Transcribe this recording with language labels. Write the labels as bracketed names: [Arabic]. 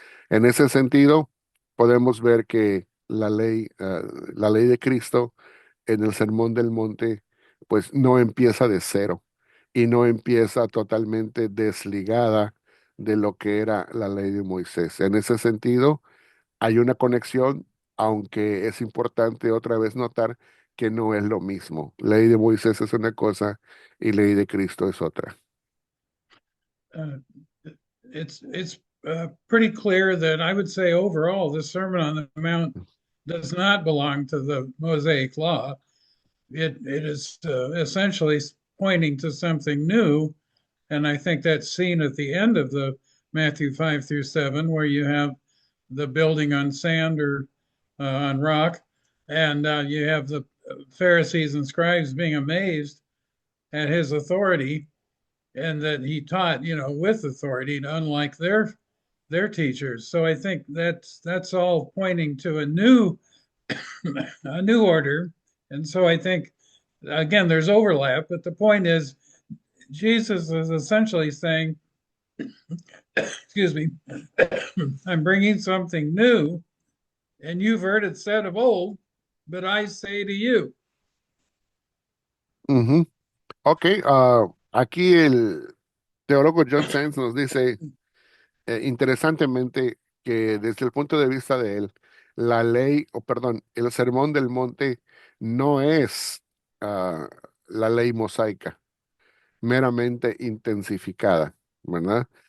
[Spanish] En ese sentido, podemos ver que la ley de Cristo en el Sermón del Monte, pues no empieza de cero y no empieza totalmente desligada de lo que era la ley de Moisés. En ese sentido, hay una conexión, aunque es importante otra vez notar que no es lo mismo. Ley de Moisés es una cosa y ley de Cristo es otra. [English] Uh, it's pretty clear that I would say overall the Sermon on the Mount does not belong to the Mosaic Law. It is essentially pointing to something new, and I think that's seen at the end of the Matthew 5 through 7, where you have the building on sand or on rock, and you have the Pharisees and scribes being amazed at his authority and that he taught, with authority, unlike their teachers. So I think that's all pointing to a new a new order. And so I think again there's overlap, but the point is Jesus is essentially saying, excuse me, I'm bringing something new, and you've heard it said of old, but I say to you. Ujú. [Spanish] Ok, aquí el teólogo John Sens nos dice interesantemente que desde el punto de vista de él, la ley, o perdón, el sermón del monte no es ah, la ley mosaica, meramente intensificada, ¿verdad?